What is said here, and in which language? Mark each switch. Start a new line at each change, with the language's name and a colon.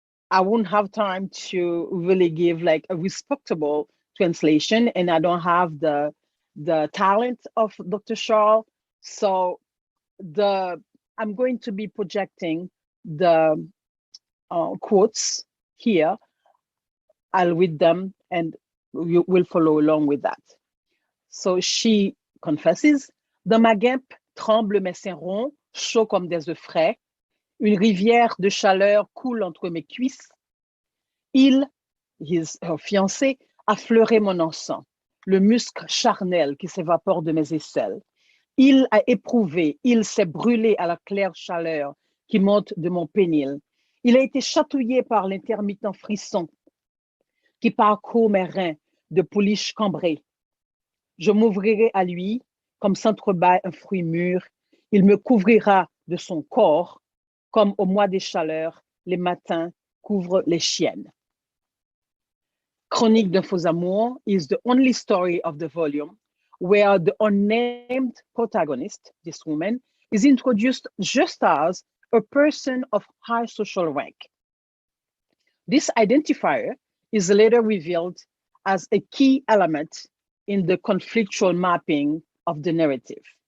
English: I won't have time to really give like a respectable translation, and I don't have the talent of Dr. Charles. So I'm going to be projecting the quotes here. I'll read them and you will follow along with that. So she confesses,
French: dans ma guêpe tremblent mes seins ronds, chauds comme des œufs frais. Une rivière de chaleur coule entre mes cuisses.
English: Her fiancé,
French: a fleuré mon encens, le musc charnel qui s'évapore de mes aisselles. Il a éprouvé, il s'est brûlé à la claire chaleur qui monte de mon pénil. Il a été chatouillé par l'intermittent frisson qui parcourt mes reins de pouliche cambrée. Je m'ouvrirai à lui comme s'entrebâille un fruit mûr. Il me couvrira de son corps comme au mois des chaleurs, les matins couvrent les chiennes.
English: Chronique d'un faux amour is the only story of the volume where the unnamed protagonist, this woman, is introduced just as a person of high social rank. This identifier is later revealed as a key element in the conflictual mapping of the narrative.